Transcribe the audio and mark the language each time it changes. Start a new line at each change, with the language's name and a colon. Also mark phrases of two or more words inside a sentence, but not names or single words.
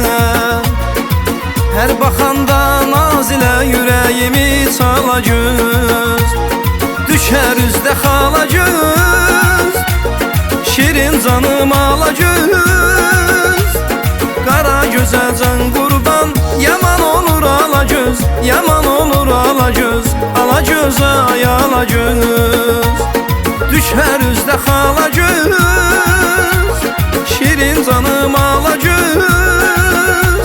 Turkish: Her bakanda naz ile yüreğimi çala göz.
Azerbaijani: Düşer üzde xala göz, şirin canım ala göz. Kara göze can qurban, yaman olur ala göz. Yaman olur ala göz, ala göz ay ala göz. Düşer üzde xala göz, şirin canım ala göz.